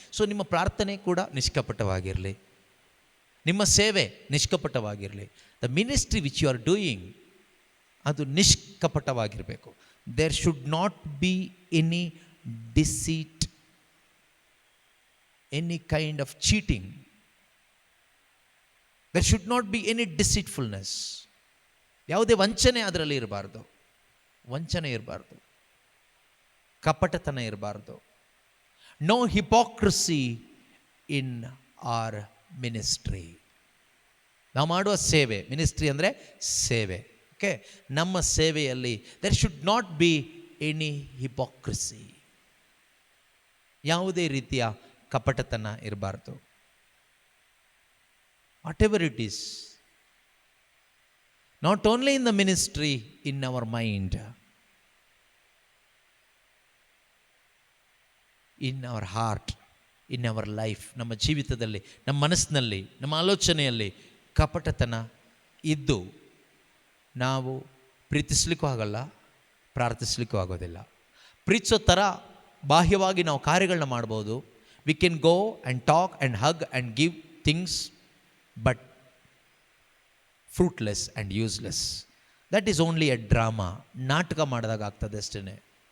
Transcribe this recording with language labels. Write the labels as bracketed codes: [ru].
[kn] So ನಿಮ್ಮ ಪ್ರಾರ್ಥನೆ ಕೂಡ ನಿಷ್ಕಪಟವಾಗಿರಲಿ, ನಿಮ್ಮ ಸೇವೆ ನಿಷ್ಕಪಟವಾಗಿರಲಿ. [en] the ministry which you are doing [kn] ಅದು ನಿಷ್ಕಪಟವಾಗಿರಬೇಕು. [en] There should not be any deceit, any kind of cheating. There should not be any deceitfulness. [kn] ಯಾವುದೇ ವಂಚನೆ ಅದರಲ್ಲಿ ಇರಬಾರ್ದು, ವಂಚನೆ ಇರಬಾರ್ದು, ಕಪಟತನ ಇರಬಾರ್ದು. [en] No hypocrisy in our ministry. [kn] ನಾವು ಮಾಡುವ ಸೇವೆ, ಮಿನಿಸ್ಟ್ರಿ ಅಂದರೆ ಸೇವೆ, ಓಕೆ, ನಮ್ಮ ಸೇವೆಯಲ್ಲಿ [en] there should not be any hypocrisy. [kn] ಯಾವುದೇ ರೀತಿಯ ಕಪಟತನ ಇರಬಾರ್ದು. [en] Whatever it is, not only in the ministry, in our mind, in our heart, in our life, [kn] ನಮ್ಮ ಜೀವಿತದಲ್ಲಿ, ನಮ್ಮ ಮನಸ್ಸಿನಲ್ಲಿ, ನಮ್ಮ ಆಲೋಚನೆಯಲ್ಲಿ ಕಪಟತನ ಇದ್ದು ನಾವು ಪ್ರೀತಿಸಲಿಕ್ಕೂ ಆಗಲ್ಲ, ಪ್ರಾರ್ಥಿಸಲಿಕ್ಕೂ ಆಗೋದಿಲ್ಲ. ಪ್ರೀತಿಸೋ ಥರ ಬಾಹ್ಯವಾಗಿ ನಾವು ಕಾರ್ಯಗಳನ್ನ ಮಾಡ್ಬೋದು. We can go and talk and hug and give things, [en] but fruitless and useless. That is only a drama. [kn] ನಾಟಕ ಮಾಡಿದಾಗ ಆಗ್ತದೆ ಅಷ್ಟೇ.